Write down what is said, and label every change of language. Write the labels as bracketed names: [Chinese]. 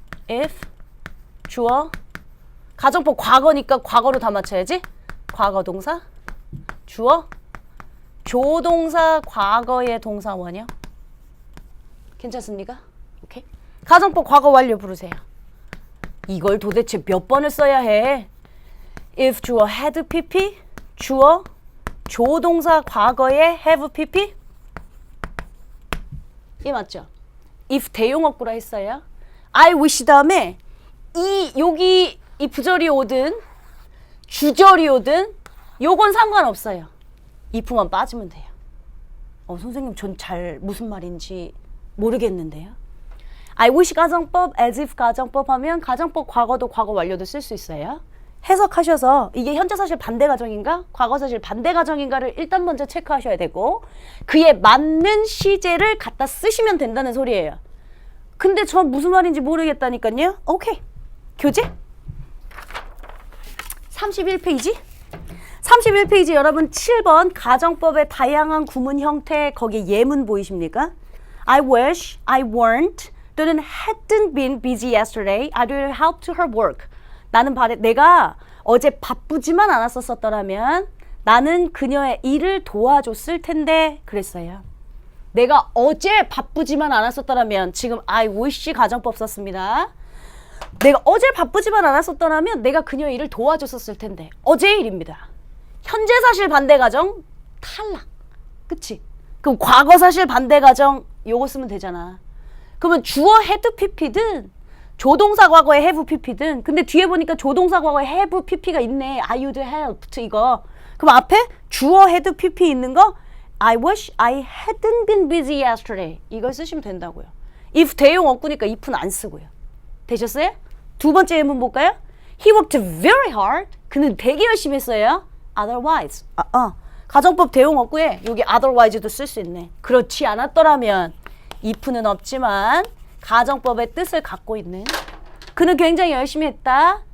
[Korean] if, 주어, 가정법 과거니까 과거로 다 맞춰야지. 과거 동사, 주어, 조동사 과거의 동사 원형. 괜찮습니까? 오케이. 가정법 과거 완료 부르세요. 이걸 도대체 몇 번을 써야 해? if 주어 had pp, 주어, 조동사 과거의 have pp. 이 맞죠? if 대용어구라 했어요. I wish 다음에 여기 이 부절이 오든 주절이 오든 요건 상관없어요. if만 빠지면 돼요. 선생님 전 잘 무슨 말인지 모르겠는데요. I wish 가정법, as if 가정법 하면 가정법 과거도 과거 완료도 쓸 수 있어요. 해석하셔서 이게 현재 사실 반대 가정인가 과거 사실 반대 가정인가를 일단 먼저 체크하셔야 되고 그에 맞는 시제를 갖다 쓰시면 된다는 소리예요. 근데 전 무슨 말인지 모르겠다니까요. 오케이. 교재 31페이지 31페이지 여러분 7번 가정법의 다양한 구문 형태 거기에 예문 보이십니까? [English] I wish I weren't 또는 hadn't been busy yesterday. I would help to her work. [Korean] 나는 내가 어제 바쁘지만 않았었더라면 나는 그녀의 일을 도와줬을 텐데 그랬어요. 내가 어제 바쁘지만 않았었더라면 지금 I wish 가정법 썼습니다. 내가 어제 바쁘지만 않았었더라면 내가 그녀의 일을 도와줬었을 텐데 어제의 일입니다. 현재 사실 반대 가정 탈락. 그치? 그럼 과거 사실 반대 가정 요거 쓰면 되잖아. 그러면 주어 had pp든 조동사 과거에 have pp든 근데 뒤에 보니까 조동사 과거에 have pp가 있네. [English] I would help [Korean] 이거. 그럼 앞에 주어 [English] had pp [Korean] 있는 거 [English] I wish I hadn't been busy yesterday [Korean] 이걸 쓰시면 된다고요. if 대용 없구니까 if는 안 쓰고요. 되셨어요? 두 번째 예문 볼까요? [English] He worked very hard. [Korean] 그는 되게 열심히 했어요. [English] Otherwise. [Korean] 가정법 대용 없고에 여기 otherwise도 쓸 수 있네. 그렇지 않았더라면 if는 없지만 가정법의 뜻을 갖고 있는 그는 굉장히 열심히 했다.